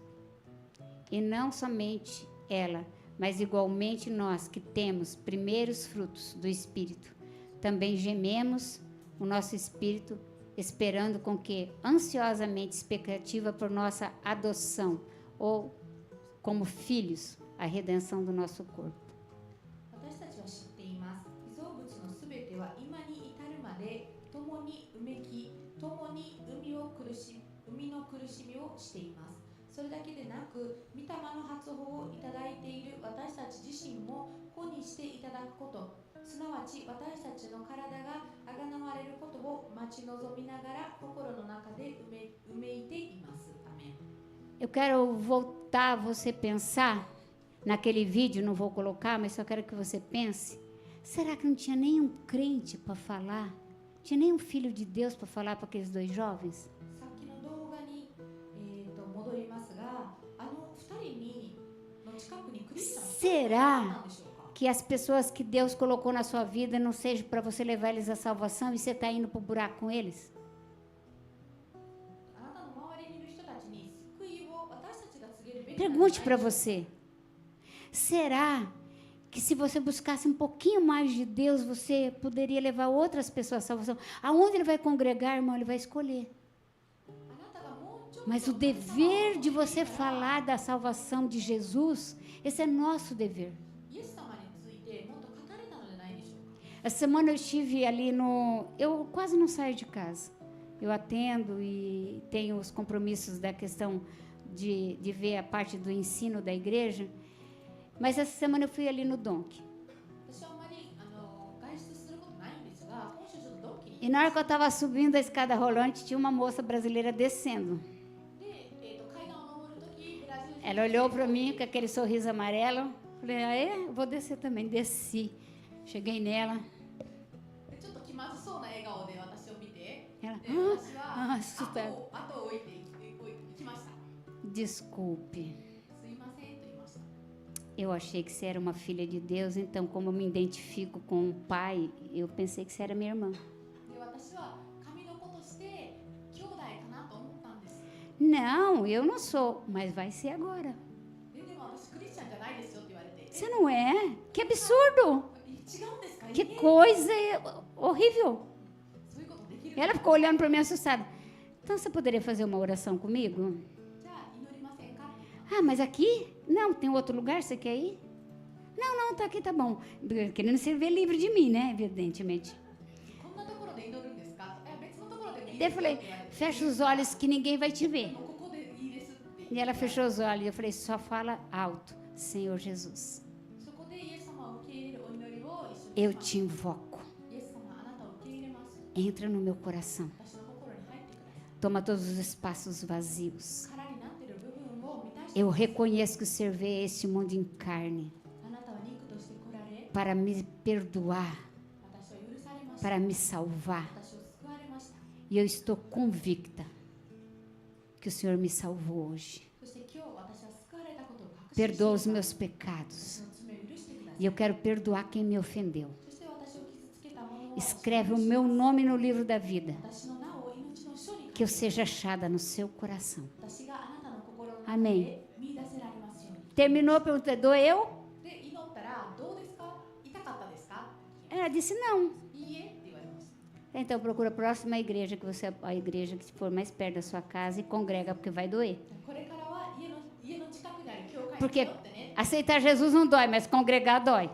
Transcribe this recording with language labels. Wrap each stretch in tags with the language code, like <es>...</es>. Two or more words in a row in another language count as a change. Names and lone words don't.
<pt>E não somente ela, mas igualmente nós que temos primeiros frutos do Espírito, também gememos o nosso espírito, esperando com que ansiosamente expectativa por nossa adoção, ou como filhos, a redenção do nosso corpo.</pt> <ja>私たちは知っています。被造物のすべては今に至るまで共にうめき、共に生みの苦しみをしています。それだけでなく、御霊の発報をいただいている私たち自身も子にしていただくこと、すなわち私たちの体があがなわれることを待ち望みながら心の中でうめいています。アメン。</ja> <pt>Eu quero voltar você pensar naquele vídeo, não vou colocar, mas só quero que você pense. Será que não tinha nenhum crente para falar? Tinha nenhum filho de Deus para falar para aqueles dois jovens?</pt> <ja>さっきの動画に、戻りますが、あの2人の近くにクリスチャン</ja> <pt>Será</pt> <ja>なんでしょうか。</ja> <pt>que as pessoas que Deus colocou na sua vida não seja para você levar eles à salvação e você está indo para o buraco com eles?</pt> <ja>あなたの周りにいる人たちに救いを私たちが告げるべきなんじゃないでしょうか。</ja> <pt>Pergunte para você. Será que se você buscasse um pouquinho mais de Deus, você poderia levar outras pessoas à salvação? Aonde ele vai congregar, irmão, ele vai escolher. Mas o dever de você falar da salvação de Jesus, esse é nosso dever.</pt> <ja>イエス様についてもっと語れたのではないでしょうか。</ja> <pt>Essa semana eu estive ali no... Eu quase não saio de casa. Eu atendo e tenho os compromissos da questão de ver a parte do ensino da igreja. Mas essa semana eu fui ali no Donk.</pt> <ja>私はあまり外出することないんですが、今週ちょっとドンキに</ja> <pt>E na hora que eu estava subindo a escada rolante, tinha uma moça brasileira descendo.</pt> <ja>で、階段を上るとき、ブラジル人</ja> <pt>Ela olhou para mim com aquele sorriso amarelo. Falei, ah, é? Eu vou descer também. Desci. Cheguei nela.</pt> <ja>ちょっと気まずそうな笑顔で私を見て、</ja> <pt>Ela,</pt> <ja>で私は</ja> <pt>assustada.</pt> <ja>後を置いて行きました。</ja> <pt>Desculpe.</pt> <ja>すいませんと言いました。</ja> <pt>Eu achei que você era uma filha de Deus, então, como eu me identifico com o pai, eu pensei que você era minha irmã.</pt> <ja>で、私は神の子として兄弟かなと思ったんです。</ja> <pt>Não, eu não sou, mas vai ser agora.</pt> <ja>でも私クリスチャンじゃないですよって言われて。</ja> <pt>Você não é? Que absurdo!</pt> <ja>違うんですか？</ja> <pt>Que coisa horrível!</pt> <ja>そういうことできる？</ja> <pt>Ela ficou olhando para mim assustada. Então, você poderia fazer uma oração comigo?</pt> <ja>じゃあ祈りませんか？</ja> <pt>Ah, mas aqui? Não, tem outro lugar, você quer ir? Não, tá aqui, tá bom. Querendo se ver livre de mim, né? Evidentemente.</pt> <ja>こんなところで祈るんですか？別のところでもいい</ja> <pt>Daí</pt> <ja>で</ja> <pt>eu</pt> <ja>すよ</ja> <pt>falei,</pt> <ja>って言われて。</ja> <pt>fecha os olhos que ninguém vai te ver.</pt> <ja>ここでいいですって。</ja> <pt>E ela fechou os olhos. Eu falei, só fala alto, Senhor Jesus.</pt> <ja>そこでイエス様を受け入れるお祈りを一緒に</ja> <pt>Eu</pt> <ja>します。</ja> <pt>te invoco.</pt> <ja>イエス様、あなたを受け入れます。</ja> <pt>Entra no meu coração.</pt> <ja>私の心に入ってください。</ja> <pt>Toma todos os espaços vazios.</pt> <ja>空になっている部分を満たして</ja> <pt>Eu reconheço que o Senhor vê este mundo em carne</pt> <ja>あなたは肉として来られ、</ja> <pt>para me perdoar,</pt> <ja>私を許されました。</ja> <pt>para me salvar.</pt> <ja>私を救われました。</ja> <pt>E eu estou convicta que o Senhor me salvou hoje.</pt> <ja>そして今日私は救われたことを確信</ja> <pt>Perdoa os</pt> <ja>しています。</ja> <pt>meus pecados.</pt> <ja>私の罪を許してください。</ja> <pt>E eu quero perdoar quem me ofendeu.</pt> <ja>そして私を傷つけた者を</ja> <pt>Escreve o meu nome no livro da vida.</pt> <ja>私の名を命の書に</ja> <pt>Que eu seja achada no seu coração.</pt> <ja>私があなたの心の中</ja> <pt>Amém.</pt> <ja>で見出せられますように。</ja> <pt>Terminou, perguntou, doeu?</pt> <ja>で、祈ったらどうですか？痛かったですか？</ja> <pt>Ela disse, não.</pt> <ja>いいえって言われました。</ja> <pt>Então procura a próxima igreja, a igreja que for mais perto da sua casa e congrega, porque vai doer.</pt> <ja>これからは家の近くにある教会に</ja> <pt>Porque</pt> <ja>通ってね。</ja> <pt>aceitar Jesus não dói, mas congregar dói.</pt>